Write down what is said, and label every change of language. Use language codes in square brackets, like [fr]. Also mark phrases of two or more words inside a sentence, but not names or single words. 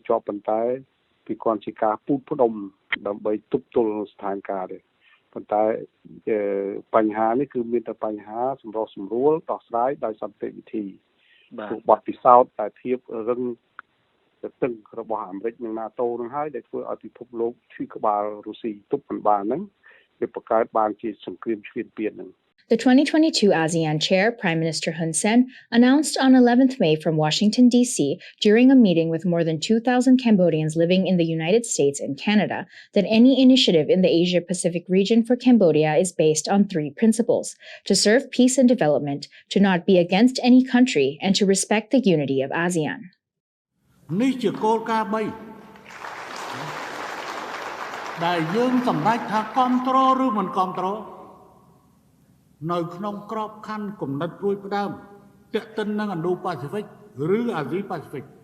[km] ជាប់ប៉ុន្តែពីគាត់ជាការពូតផ្ដុំដើម្បីទប់ទល់នឹងស្ថានភាពទេប៉ុន្តែបញ្ហានេះគឺមានតែបញ្ហាសម្រុះសម្រួលដោះស្រាយដោយសន្តិវិធីបាទបទពិសោធន៍តែធៀបរឹងតឹងរបស់អាមេរិកនិង NATO នឹងហើយដែលធ្វើឲ្យពិភពលោកឈឺក្បាលរុស្ស៊ីទប់មិនបានហ្នឹងវាបង្កើតបានជាសង្គ្រាមឈ្លានពានហ្នឹង [en] The 2022 ASEAN Chair, Prime Minister Hun Sen, announced on 11th May from Washington, D.C., during a meeting with more than 2,000 Cambodians living in the United States and Canada, that any initiative in the Asia-Pacific region for Cambodia is based on 3 principles: to serve peace and development, to not be against any country, and to respect the unity of ASEAN. [km] នេះជាគោលការណ៍ 3 ដែលយើងសម្រេចថាគ្រប់គ្រងឬមិនគ្រប់គ្រងនៅក្នុងក្របខ័ណ្ឌគំនិតរួចផ្ដើមទាក់ទិននឹង Indo-Pacific ឬ Asia-Pacific